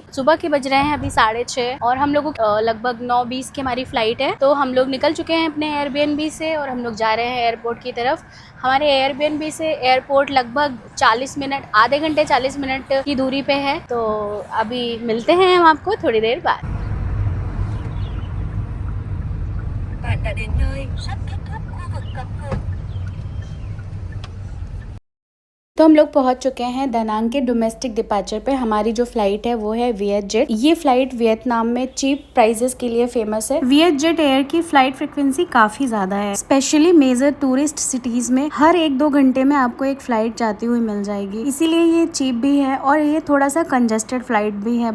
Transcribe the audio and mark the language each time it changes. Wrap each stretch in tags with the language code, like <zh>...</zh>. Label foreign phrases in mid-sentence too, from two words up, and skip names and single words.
<hi>सुबह के बज रहे हैं अभी 6:30 और हम लोगों को लगभग 9:20 की हमारी फ्लाइट है। तो हम लोग निकल चुके हैं अपने एयरबीएनबी से और हम लोग जा रहे हैं एयरपोर्ट की तरफ। हमारे एयरबीएनबी से एयरपोर्ट लगभग 40 मिनट, आधे घंटे 40 मिनट की दूरी पे है। तो अभी मिलते हैं हम आपको थोड़ी देर बाद।</hi> <vi>Bạn đã đến nơi, sắp kết thúc khu vực cấm vượt.</vi> <hi>तो हम लोग पहुंच चुके हैं दानांग के</hi> <en>domestic departure</en> <hi>पे। हमारी जो फ्लाइट है वो है वियत जेट। ये फ्लाइट वियतनाम में</hi> <en>cheap prices</en> <hi>के लिए फेमस है। वियत जेट एयर की</hi> <en>flight frequency</en> <hi>काफी ज्यादा है,</hi> <en>specially major tourist cities</en> <hi>में हर 1-2 घंटे में आपको एक फ्लाइट जाती हुई मिल जाएगी, इसीलिए ये चीप भी है और ये थोड़ा सा</hi> <en>congested flight</en> <hi>भी है।</hi>